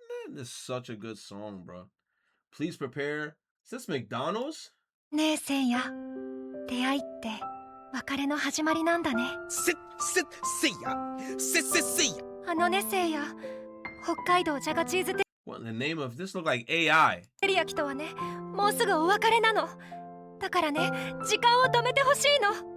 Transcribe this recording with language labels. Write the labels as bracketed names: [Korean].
[English] This is such a good song, bro. Please prepare. Is this McDonald's? [Japanese] ねえせいや、出会いって別れの始まりなんだね。せいや、せいや。あのねせいや、北海道じゃがチーズ [English] What in the name of this look like AI? [Japanese] テリヤキとはね、もうすぐお別れなの。だからね、時間を止めてほしいの。